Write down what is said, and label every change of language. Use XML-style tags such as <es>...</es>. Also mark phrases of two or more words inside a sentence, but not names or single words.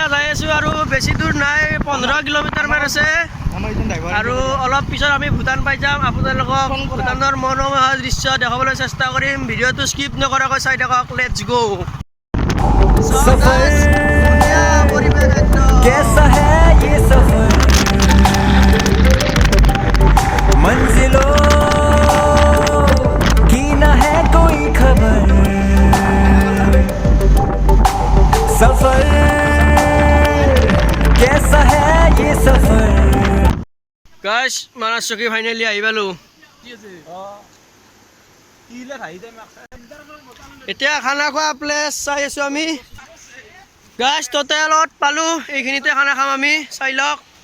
<as>যাই আছোঁ আৰু বেছি দূৰ নাই 15 কিলোমিটাৰমান আছে আৰু অলপ পিছত আমি ভূটান পাই যাম আপোনালোকক ভূটানৰ মনোমোহা দৃশ্য দেখাবলৈ চেষ্টা কৰিম ভিডিঅ'টো স্কিপ নকৰাকৈ চাই থাকক</as> <en>let's go</en> <hi>कैसा है ये सफर मंजिलों की ना है कोई खबर सफर कैसा है ये सफर</hi> <as>গাইছ মানাস চকী ফাইনেলি আহি পালোঁ এতিয়া খানা খোৱা প্লেচ চাই আছোঁ আমি গাইছ টোটেলত পালোঁ এইখিনিতে খানা খাম আমি চাই লওক</as>